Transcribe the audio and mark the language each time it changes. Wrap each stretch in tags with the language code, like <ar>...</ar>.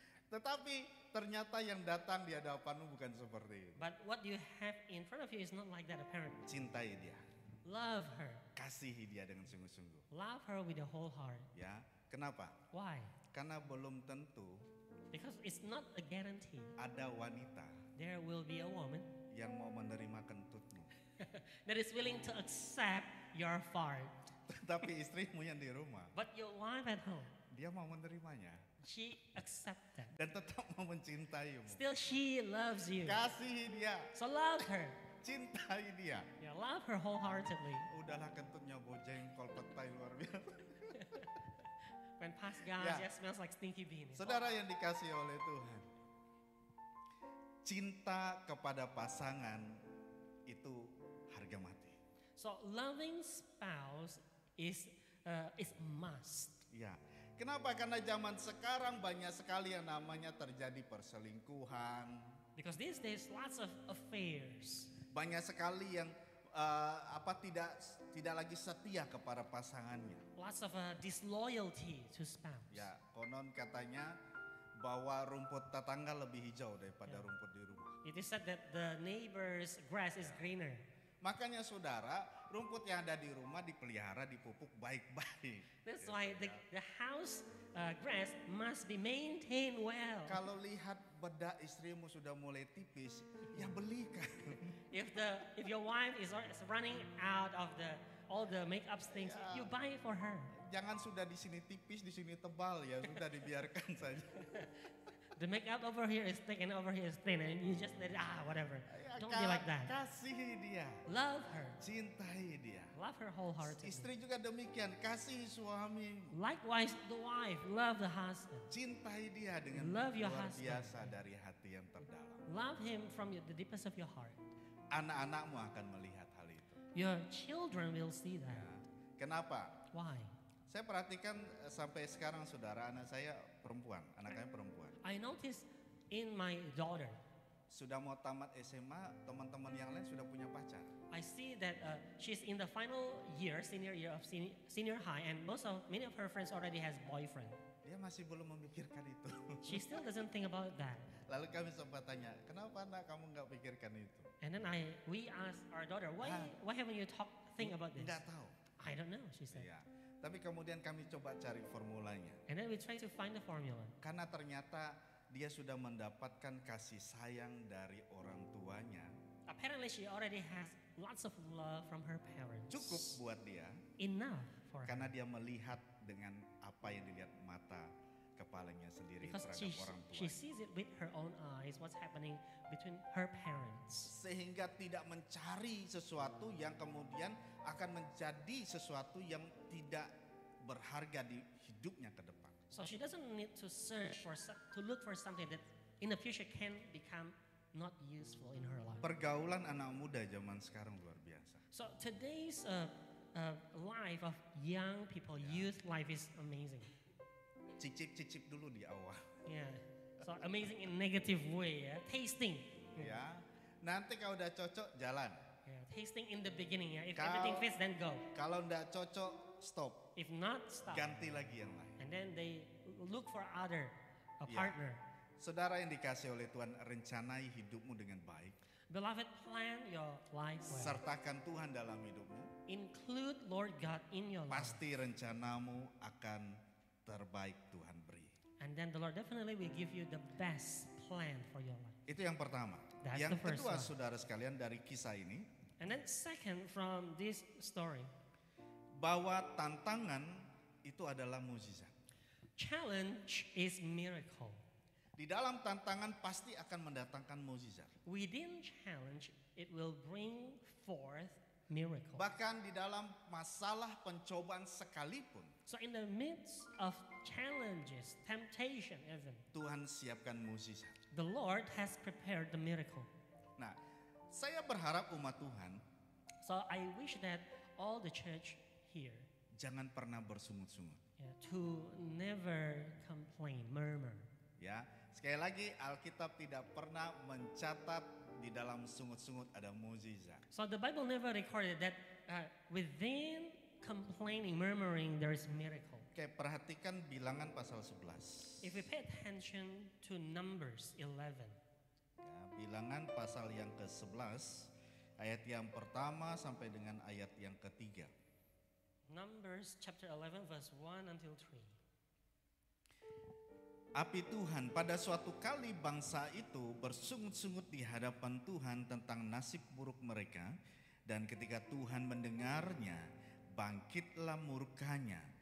<id>Tetapi ternyata yang datang di hadapanmu bukan seperti itu.</id> <en>But what you have in front of you is not like that apparently.</en> <id>Cintai dia,</id> <en>Love her.</en> <id>kasihi dia dengan sungguh-sungguh.</id> <en>Love her with the whole heart.</en> <id>Ya, kenapa?</id> <en>Why?</en> <id>Karena belum tentu</id> <en>Because it's not a guarantee.</en> <id>ada wanita</id> <en>There will be a woman</en> <id>yang mau menerima kentutmu.</id> <en>that is willing to accept your fart.</en> <id>Tetapi istrimu yang di rumah,</id> <en>But your wife at home,</en> <id>dia mau menerimanya</id> <en>she accepts that.</en> <id>dan tetap mau mencintaimu.</id> <en>Still she loves you.</en> <id>Kasihi dia,</id> <en>So love her.</en> <id>cintai dia.</id> <en>Yeah, love her wholeheartedly.</en> <id>Udahlah kentutnya bau jengkol petai luar biasa.</id> <en>When past gas Yeah. just smells like stinky bean.</en> <id>Saudara yang dikasihi oleh Tuhan, cinta kepada pasangan itu harga mati.</id> <en>So loving spouse is a must.</en> <id>Ya, kenapa? Karena zaman sekarang banyak sekali yang namanya terjadi perselingkuhan,</id> <en>Because these days lots of affairs.</en> <id>banyak sekali yang tidak lagi setia kepada pasangannya.</id> <en>Lots of disloyalty to spouse.</en> <id>Ya, konon katanya bahwa rumput tetangga lebih hijau daripada rumput di rumah.</id> <en>It is said that the neighbor's grass is greener.</en> <id>Makanya saudara, rumput yang ada di rumah dipelihara, dipupuk baik-baik.</id> <en>That's why the house grass must be maintained well.</en> <id>Kalau lihat bedak istrimu sudah mulai tipis, ya belikan.</id> <en>If your wife is running out of all the makeup things, you buy it for her.</en> <id>Jangan sudah di sini tipis, di sini tebal, ya sudah dibiarkan saja.</id> <en>The makeup over here is thick and over here is thin, and you just let it, whatever.</en> <id>Ya,</id> <en>Don't be like that.</en> <id>Kasihi dia,</id> <en>Love her.</en> <id>cintai dia.</id> <en>Love her wholeheartedly.</en> <id>Istri juga demikian, kasihi suami,</id> <en>Likewise, the wife, love the husband.</en> <id>cintai dia dengan</id> <en>Love your</en> <id>luar</id> <en>husband.</en> <id>biasa dari hati yang terdalam.</id> <en>Love him from the deepest of your heart.</en> <id>Anak-anakmu akan melihat hal itu.</id> <en>Your children will see</en> <id>Ya.</id> <en>that.</en> <id>Kenapa?</id> <en>Why?</en> <id>Saya perhatikan sampai sekarang saudara, anak saya perempuan, anak saya perempuan.</id> <en>I noticed in my daughter,</en> <id>Sudah mau tamat SMA, teman-teman yang lain sudah punya pacar.</id> <en>I see that she's in the final year, senior year of senior high, and many of her friends already has boyfriend.</en> <id>Dia masih belum memikirkan itu.</id> <en>She still doesn't think about that.</en> <id>Lalu kami sempat tanya, kenapa anak kamu nggak pikirkan itu?</id> <en>And then we asked our daughter, why haven't you think about this?</en> <id>Nggak tahu.</id> <en>I don't know, she said.</en> <id>Ya. Tapi kemudian kami coba cari formulanya.</id> <en>And then we try to find the formula.</en> <id>Karena ternyata dia sudah mendapatkan kasih sayang dari orang tuanya.</id> <en>Apparently she already has lots of love from her parents.</en> <id>Cukup buat dia.</id> <en>Enough for her.</en> <id>Karena dia melihat dengan apa yang dilihat mata kepalanya sendiri</id> <en>Because</en> <id>terhadap orang</id> <en>she</en> <id>tua.</id> <en>sees it with her own eyes, what's happening between her parents.</en> <id>Sehingga tidak mencari sesuatu yang kemudian akan menjadi sesuatu yang tidak berharga di hidupnya ke depan.</id> <en>So she doesn't need to search to look for something that in the future can become not useful in her life.</en> <id>Pergaulan anak muda zaman sekarang luar biasa.</id> <en>So today's life of young people, youth life is amazing.</en> <id>cicip-cicip dulu di awal.</id> <en>Yeah. So amazing in negative way, yeah. Tasting.</en> <id>Ya. Nanti kalau udah cocok jalan.</id> <en>Yeah, tasting in the beginning, yeah. If</en> <id>Kalau-</id> <en>everything fits, then go.</en> <id>Kalau enggak cocok, stop.</id> <en>If not, stop.</en> <id>Ganti lagi yang lain.</id> <en>And then they look for a Yeah. partner.</en> <id>Saudara yang dikasih oleh Tuhan, rencanai hidupmu dengan baik.</id> <en>Beloved, plan your life well.</en> <id>Sertakan Tuhan dalam hidupmu.</id> <en>Include Lord God in your life.</en> <id>Pasti rencanamu akan terbaik Tuhan beri.</id> <en>And then the Lord definitely will give you the best plan for your life.</en> <id>Itu yang pertama.</id> <en>That's</en> <id>Yang</id> <en>the first</en> <id>kedua</id> <en>one.</en> <id>saudara sekalian dari kisah ini,</id> <en>And then second from this story,</en> <id>bahwa tantangan itu adalah mukjizat.</id> <en>challenge is miracle.</en> <id>Di dalam tantangan pasti akan mendatangkan mukjizat.</id> <en>Within challenge, it will bring forth miracle.</en> <id>Bahkan di dalam masalah pencobaan sekalipun,</id> <en>So in the midst of challenges, temptation even,</en> <id>Tuhan siapkan mukjizat.</id> <en>the Lord has prepared the miracle.</en> <id>Nah, saya berharap umat Tuhan</id> <en>So I wish that all the church here,</en> <id>jangan pernah bersungut-sungut.</id> <en>yeah, to never complain, murmur.</en> <id>Ya, sekali lagi Alkitab tidak pernah mencatat di dalam sungut-sungut ada mukjizat.</id> <en>So the Bible never recorded that within complaining, murmuring, there is miracle.</en> <id>Oke, perhatikan Bilangan pasal 11.</id> <en>If we pay attention to Numbers 11,</en> <id>Ya, Bilangan pasal yang ke-11 ayat yang pertama sampai dengan ayat yang ketiga.</id> <en>Numbers chapter 11 verse 1 until 3.</en> <id>Api Tuhan, pada suatu kali bangsa itu bersungut-sungut di hadapan Tuhan tentang nasib buruk mereka, dan ketika Tuhan mendengarnya, bangkitlah murkanya.</id>